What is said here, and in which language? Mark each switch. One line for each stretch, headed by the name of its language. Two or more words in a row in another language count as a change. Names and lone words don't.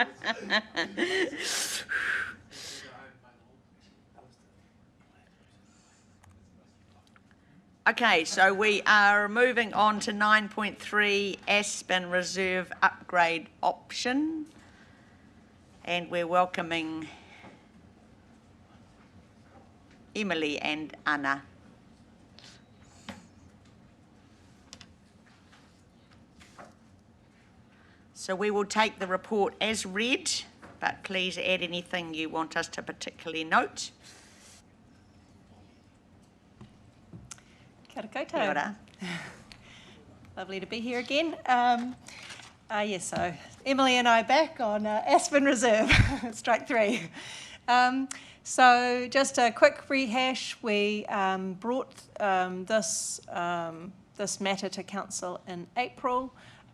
English: Okay, so we are moving on to 9.3 Aspen Reserve Upgrade Option, and we're welcoming Emily and Anna. So we will take the report as read, but please add anything you want us to particularly note.
Māori: Kia ora koutou. Kia ora.
English: Lovely to be here again. Yes, so Emily and I back on Aspen Reserve, strike three. So just a quick rehash, we brought this matter to Council in April.